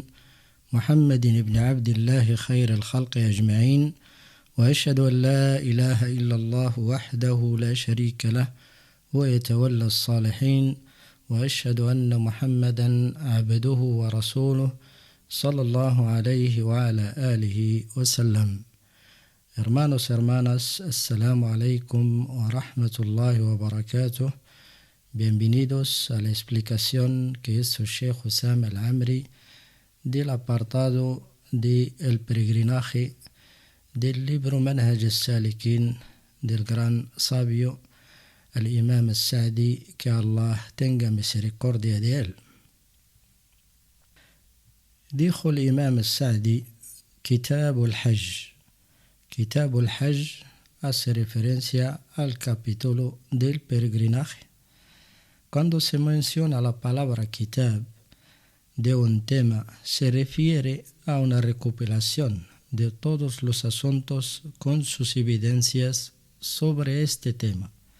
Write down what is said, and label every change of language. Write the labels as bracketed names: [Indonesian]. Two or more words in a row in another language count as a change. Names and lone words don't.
[Arabic] محمد بن عبد الله خير الخلق أجمعين، وأشهد أن لا إله إلا الله وحده لا شريك له ويتولى الصالحين، وأشهد أن محمدا عبده ورسوله صلى الله عليه وعلى آله وسلم. [Spanish] Hermanos, hermanas, [Arabic] السلام عليكم ورحمة الله وبركاته. [Spanish] Bienvenidos a la explicación que hizo Sheikh Hussam al-Amri del apartado de El peregrinaje del libro Manhaj al-Salikin del gran sabio al-Imam al-Sa'di, que Allah tenga misericordia de él. Dijo el Imam al-Sa'di: [Arabic] كتاب الحج. كتاب الحج [Spanish] hace referencia al capítulo del peregrinaje. Cuando se menciona la palabra kitab de un tema, se refiere a una recopilación de todos los asuntos con sus evidencias sobre este tema.